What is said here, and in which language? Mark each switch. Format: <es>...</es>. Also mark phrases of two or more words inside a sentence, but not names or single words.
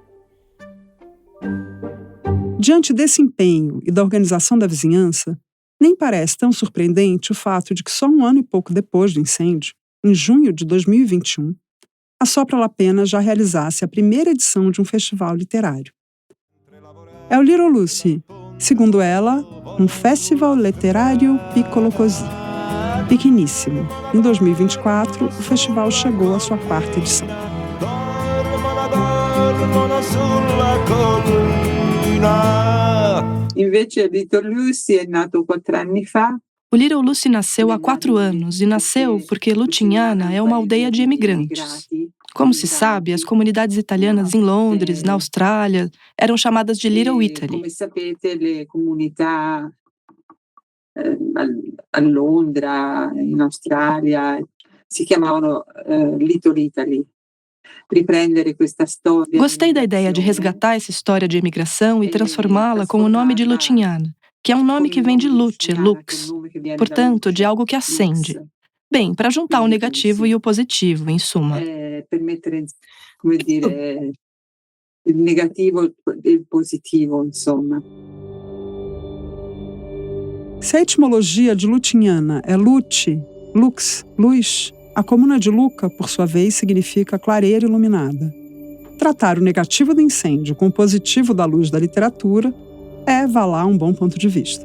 <pt>Diante desse empenho e da organização da vizinhança, nem parece tão surpreendente o fato de que só um ano e pouco depois do incêndio, em junho de 2021, a Sopra La Pena já realizasse a primeira edição de um festival literário. É o Little Lucy, segundo ela, um festival literário</pt> <it>piccolo così,</it> <pt>pequeníssimo. Em 2024, o festival chegou à sua 4ª edição.</pt> <it>Invece Little Lucy è nato 4 anni fa.</it> <pt>O Little Lucy nasceu há 4 anos e nasceu porque Lutinhana é uma aldeia de imigrantes. Como se sabe, as comunidades italianas em Londres, na Austrália, eram chamadas de Little Italy.</pt> <it>Come sapete, le comunità a Londra, in Australia, si chiamavano Little Italy.</it> <pt>Gostei da ideia de resgatar essa história de imigração e transformá-la com o nome de Lucignana, que é um nome que vem de luce, lux, portanto, de algo que acende. Bem, para juntar o negativo e o positivo, em suma.</pt> <it>Permettere, come dire, il negativo e il positivo, insomma.</it> <pt>Se a etimologia de Lucignana é lute, lux, luz, a comuna de Lucca, por sua vez, significa clareira iluminada. Tratar o negativo do incêndio com o positivo da luz da literatura é, vá lá, um bom ponto de vista.</pt>